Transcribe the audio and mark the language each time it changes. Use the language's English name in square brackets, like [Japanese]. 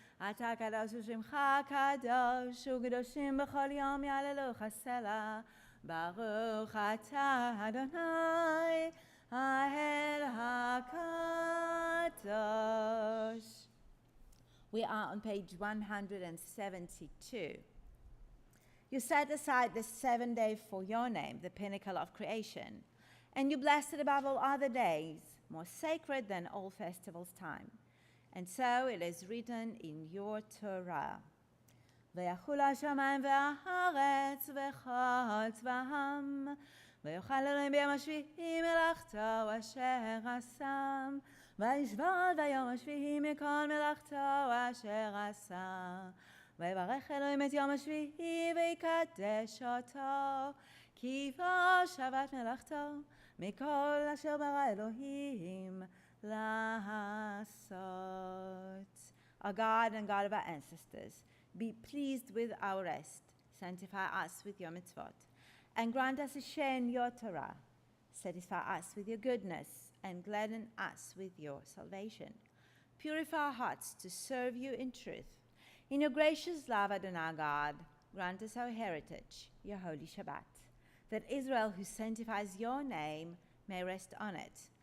[Hebrew] אתה קדוש ושמך קדוש, וקדושים בכל יום יהללוך סלה. ברוך אתה אדוני, האל הקדוש. [English] We are on page 172. You set aside the 7th day for your name, the pinnacle of creation, and you blessed it above all other days, more sacred than all festivals' time. And so it is written in your Torah. [Hebrew] ויחול השמיים והארץ וכל צבאם, ויאכל אלוהים ביום השביעי מלאכתו אשר עשה, וישבות ביום השביעי מכל מלאכתו אשר עשה. ויברך אלוהים את יום השביעי ויקדש אותו, כי בו שבת מלאכתו מכל אשר ברא אלוהים לעשות. [English] Our God and God of our ancestors, be pleased with our rest, sanctify us with your mitzvot, and grant us a share in your Torah. Satisfy us with your goodness, and gladden us with your salvation. Purify our hearts to serve you in truth. In your gracious love, Adonai God, grant us our heritage, your holy Shabbat, that Israel, who sanctifies your name, may rest on it.